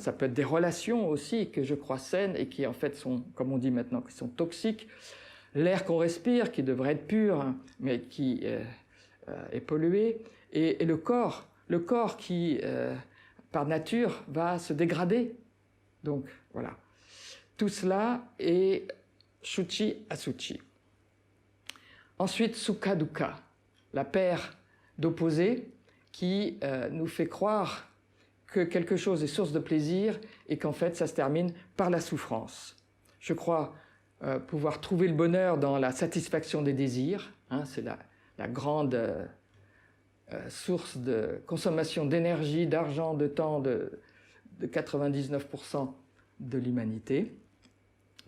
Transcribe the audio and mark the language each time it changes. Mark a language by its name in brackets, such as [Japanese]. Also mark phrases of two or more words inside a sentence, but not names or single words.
[French] Ça peut être des relations aussi que je crois saines et qui en fait sont, comme on dit maintenant, qui sont toxiques. L'air qu'on respire, qui devrait être pur, hein, mais qui est pollué. Et le corps qui, par nature, va se dégrader. Donc, voilà. Tout cela est [Sanskrit] शुचि, अशुचि. Ensuite, सुख, दुःख, [French] la paire d'opposés qui nous fait croire que quelque chose est source de plaisir et qu'en fait, ça se termine par la souffrance. Je crois pouvoir trouver le bonheur dans la satisfaction des désirs. Hein, c'est la grande source de consommation d'énergie, d'argent, de temps de 99% de l'humanité.